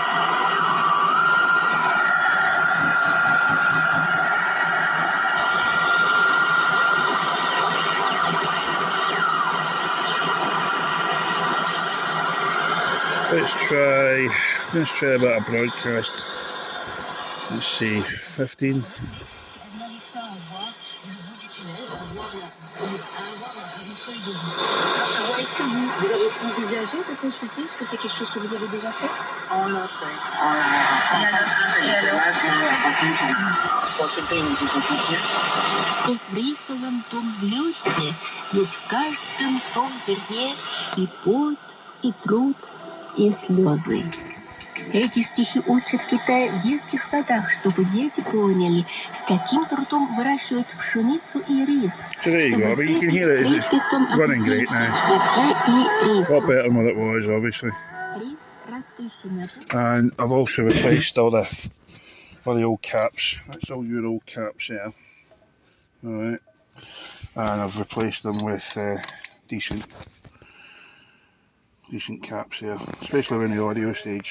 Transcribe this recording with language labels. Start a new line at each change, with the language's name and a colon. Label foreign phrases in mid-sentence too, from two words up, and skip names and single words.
English: Let's try a bit of broadcast. Let's see, 15.
French: Vous avez envisagé de consulter? Est-ce que c'est quelque chose que vous avez déjà fait? On l'a fait.
Russian: Рисовом том блюсте, ведь в каждом том зерне и пот, и труд, и слезы. Эти стихи учат в Китае в детских садах, чтобы дети поняли, с каким трудом выращивают пшеницу и рис.
English: So there you go, but you can hear it, it's running great now. A lot better than what it was, obviously. And I've also replaced all the old caps. That's all your old caps there. Alright. And I've replaced them with decent caps here, especially in the audio stage.